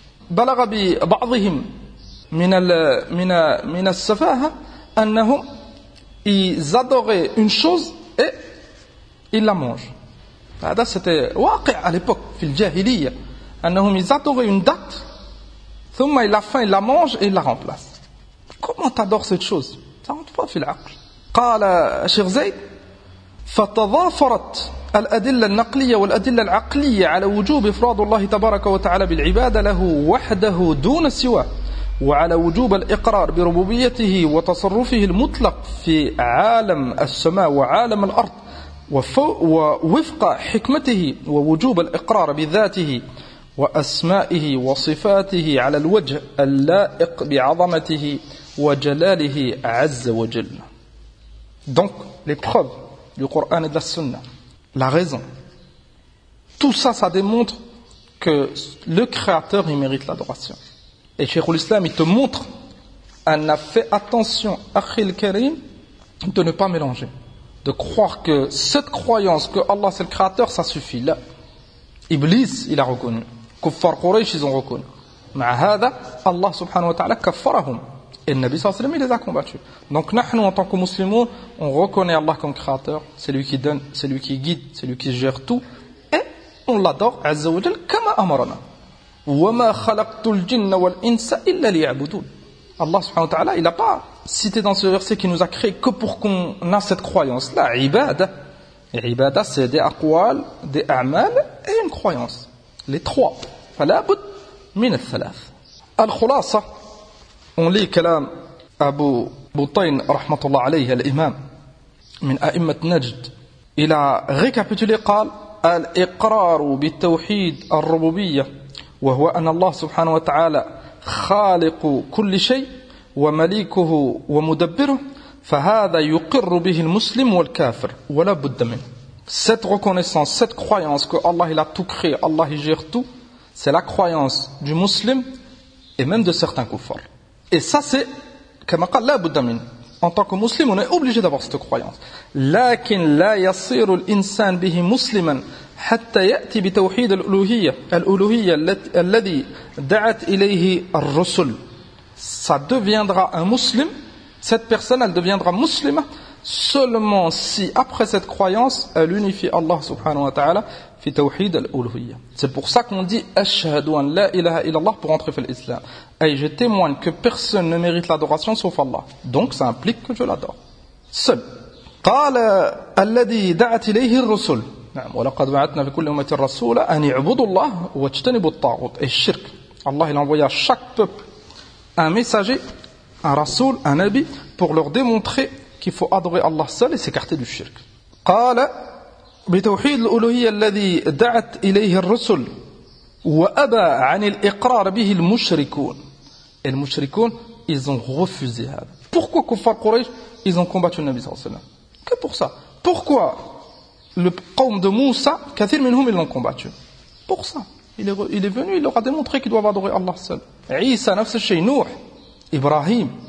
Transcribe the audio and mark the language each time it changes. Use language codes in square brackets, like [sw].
[ar] Balarabi ba'dihim min al-safaha annahum. [fr] Ils adoraient une chose et ils la mangent. C'était waqi' à l'époque, [ar] fil jahiliya. [fr] Ils adoraient une date, [ar] thumma [fr] il a faim, il la mange et il la remplace. comment t'adores cette chose? Ça rentre pas [ar] fil aql. قال شيخ زيد فتضافرت الأدلة النقلية والأدلة العقلية على وجوب إفراد الله تبارك وتعالى بالعبادة له وحده دون سواه وعلى وجوب الإقرار بربوبيته وتصرفه المطلق في عالم السماء وعالم الأرض ووفق حكمته ووجوب الإقرار بذاته وأسمائه وصفاته على الوجه اللائق بعظمته وجلاله عز وجل. [fr] Donc, les preuves du Coran et de la Sunna, la raison, tout ça, ça démontre que le Créateur, il mérite l'adoration. Et Cheikhoul Islam, il te montre, elle a fait attention, Akhil Karim, de ne pas mélanger, de croire que cette croyance que Allah c'est le Créateur, ça suffit. Là, Iblis, il a reconnu. Kuffar Quraysh, ils ont reconnu. [ar] Ma'ahada, Allah subhanahu wa ta'ala, kaffarahum. [fr] Et le Nabi sallallahu alayhi wa sallam, il les a combattus. Donc, nous, en tant que musulmans, on reconnaît Allah comme créateur. C'est lui qui donne, c'est lui qui guide, c'est lui qui gère tout. Et on l'adore, Azza wa Jal, comme à Amarana. [ar] وَمَا خَلَقْتُ الْجِنَّ وَالْإِنْسَ إِلَّا لِيَعْبُدُونَ. [fr] Allah subhanahu wa ta'ala, il n'a pas cité dans ce verset qu'il nous a créé que pour qu'on ait cette croyance. Là, ibada. Ibada, c'est des aqwal, des a'mal et une croyance. Les trois. [ar] فَلَابُدْ مِنَ الثَّلَاثِ. Al-Khulasa. [fr] On lit [ar] كلام أبو بطين رحمة الله عليه الإمام من أئمة نجد إلى ريكابيتولي قال الإقرار بالتوحيد الربوبية وهو أن الله سبحانه وتعالى خالق كل شيء ومليكه ومدبره فهذا يقر به المسلم والكافر ولا بد منه. [fr] Cette reconnaissance, cette croyance que Allah il a tout créé, Allah il gère tout, c'est la croyance du muslim et même de certains kuffars. Et ça, c'est, comme il dit, en tant que musulman, on est obligé d'avoir cette croyance. [ar] لكن لا يصير الإنسان به مسلما حتى يأتي بتوحيد الألوهية الألوهية الذي دعت إليه الرسل. [fr] Ça deviendra un muslim, cette personne, elle deviendra muslima seulement si, après cette croyance, elle unifie Allah subhanahu wa ta'ala [ar] في توحيد الألوهية. [fr] C'est pour ça qu'on dit [ar] أشهد أن لا إله إلا الله [fr] pour entrer dans l'islam. Et je témoigne que personne ne mérite l'adoration sauf Allah. Donc ça implique que je l'adore. Seul. [ar] قال الذي دعت إليه الرسل. نعم ولقد بعثنا في كل أمة رسولا أن يعبدوا الله واجتنبوا الطاغوت. [fr] Et الشرك. Allah il envoya à chaque peuple un messager, un rasoul, un nabi pour leur démontrer qu'il faut adorer Allah seul et s'écarter du shirk. [ar] قال بتوحيد الألوهية الذي دعت إليه الرسل وأبى عن الإقرار به المشركون. المشركون [fr] ils ont refusé [ar] هذا. [fr] Pourquoi [ar] كفار قريش [fr] ils ont combattu le Nabi sallallahu alayhi wa sallam? Que pour ça? Pourquoi le قوم de موسى [ar] كثير منهم [fr] ils l'ont combattu? Pour ça. Il est venu, il leur a démontré qu'ils doivent adorer Allah seul. [ar] عيسى نفس الشيء. نوح إبراهيم.